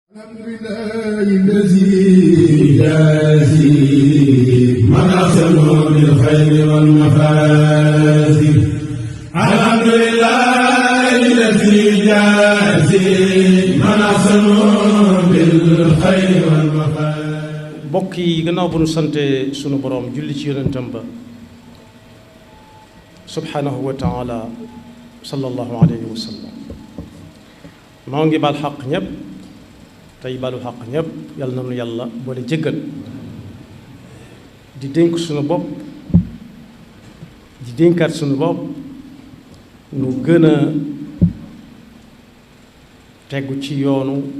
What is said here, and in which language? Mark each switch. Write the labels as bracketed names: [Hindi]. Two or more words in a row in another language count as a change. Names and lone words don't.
[Arabic] الحمد لله الذي يجازي من أحسن بالخير والمفازي. الحمد لله الذي يجازي من أحسن بالخير والمفازي. [Wolof] mbokk yi gannaaw bu nu sante sunu boroom julli ci yonentam ba [Arabic] سبحانه وتعالى صلى الله عليه وسلم, [Wolof] moo ngi baal xaq ñépp tey balu xaq ñépp. yàlla na nu yàlla boole jéggal, di dénk sunu bopp di dénkaat sunu bopp nu gën a tegu ci yoonu